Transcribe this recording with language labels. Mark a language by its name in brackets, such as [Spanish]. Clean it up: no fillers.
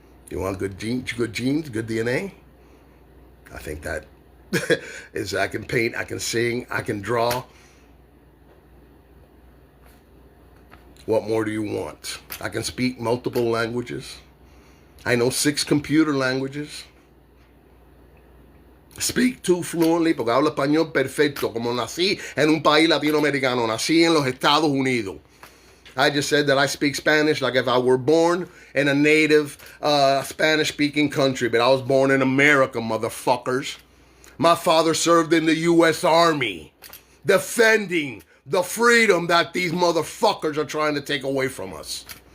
[English] You want good genes, good DNA? I think that is, I can paint, I can sing, I can draw. What more do you want? I can speak multiple languages. I know 6 computer languages. Speak 2 fluently, [Spanish] porque hablo español perfecto, como nací en un país latinoamericano, nací en los Estados Unidos. [English] I just said that I speak Spanish like if I were born in a native Spanish-speaking country, but I was born in America, motherfuckers. My father served in the U.S. Army, defending the freedom that these motherfuckers are trying to take away from us.